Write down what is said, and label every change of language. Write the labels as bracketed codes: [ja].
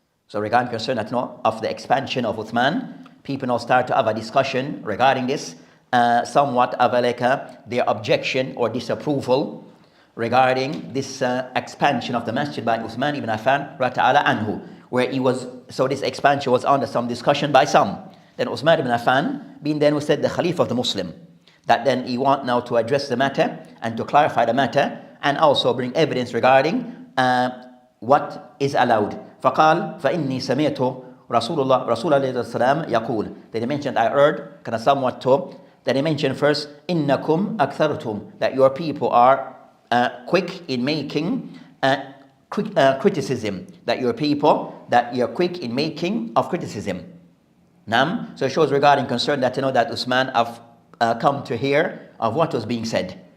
[en] So regarding concern that of the expansion of Uthman, people now start to have a discussion regarding this, somewhat of their objection or disapproval regarding this expansion of the masjid by Uthman ibn Affan [ar] radiyallahu anhu, [en] where he was, so this expansion was under some discussion by some. Then Uthman ibn Affan, being then who said the Khalifa of the Muslim, that then he want now to address the matter and to clarify the matter and also bring evidence regarding what is allowed. [ar] فقال فإني سمعت رسول الله السلام يقول. [en] Then he mentioned, I heard, kind of somewhat to, then he mentioned first, [ar] إنكم أكثرتم, [en] that your people are quick in making criticism, that you're people that you're quick in making of criticism. So it shows regarding concern that that Uthman have come to hear of what was being said.